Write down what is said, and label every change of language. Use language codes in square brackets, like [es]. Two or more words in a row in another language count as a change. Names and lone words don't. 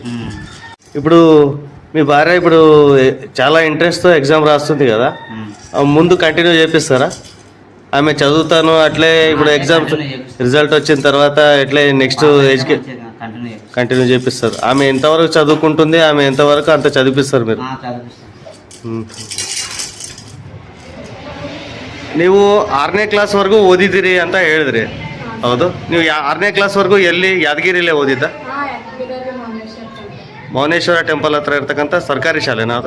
[te] ఇప్పుడు మీ భార్య ఇప్పుడు చాలా ఇంట్రెస్ట్తో ఎగ్జామ్ రాస్తుంది కదా, ముందు కంటిన్యూ చేపిస్తారా? ఆమె చదువుతాను అట్లే ఇప్పుడు ఎగ్జామ్ రిజల్ట్ వచ్చిన తర్వాత ఎట్లే నెక్స్ట్ కంటిన్యూ చేపిస్తారు? ఆమె ఎంతవరకు చదువుకుంటుంది? ఆమె ఎంతవరకు అంత చదివిస్తారు మీరు? [kn] ನೀವು 6ನೇ ಕ್ಲಾಸ್ ವರೆಗೂ ಓದಿದ್ದೀರಿ ಅಂತ ಹೇಳಿದ್ರಿ, ಹೌದು? ನೀವು 6ನೇ ಕ್ಲಾಸ್ ವರೆಗೂ ಎಲ್ಲಿ? ಯಾದಗಿರಿಲೇ ಓದಿದ್ದ? ಮೌನೇಶ್ವರ ಟೆಂಪಲ್ ಹತ್ರ ಇರ್ತಕ್ಕಂಥ ಸರ್ಕಾರಿ ಶಾಲೆನಾ ಅದು?